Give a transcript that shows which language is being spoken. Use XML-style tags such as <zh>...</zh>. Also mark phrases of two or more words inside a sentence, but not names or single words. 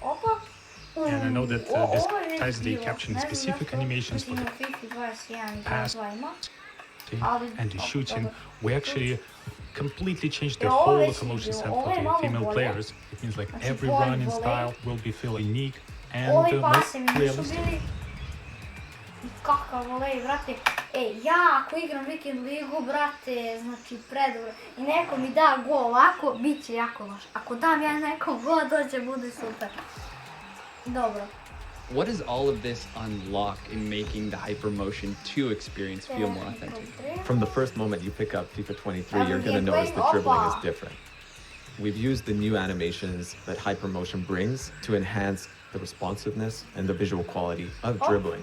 <en>And I know that besides the capturing specific animations for the pass and the shooting, we actually completely changed the whole locomotion set for the female players. It means like every running style will be feel unique and more realistic.</en> <sr>Kakav volej, brate. Ja ako igram Weekend Ligu, brate, znači predobro. I neko mi da gol ovako, bit će jako loš. Ako dam ja nekom gol, to će bude super. Dobro.</sr> <en>What does all of this unlock in making the Hypermotion 2 experience feel more authentic? From the first moment you pick up FIFA 23, you're going to notice the dribbling is different. We've used the new animations that Hypermotion brings to enhance the responsiveness and the visual quality of dribbling.</en>